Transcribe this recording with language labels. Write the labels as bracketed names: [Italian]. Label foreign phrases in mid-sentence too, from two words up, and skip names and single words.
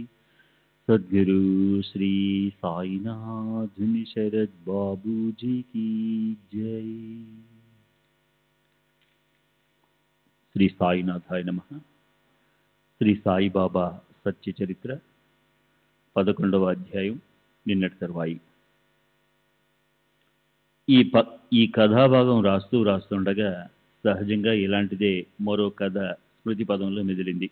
[Hindi] सद्गुरु श्री साईनाथ शरद बाबू जी की जय। [Sanskrit] श्री साईनाथाय नमः। [Telugu] శ్రీ సాయిబాబా సత్య చరిత్ర 11వ అధ్యాయం నిన్నటి తర్వాయి. ఈ కథాభాగం రాస్తుండగా సహజంగా ఇలాంటిదే మరో కథ స్మృతి పదంలో మెదిలింది.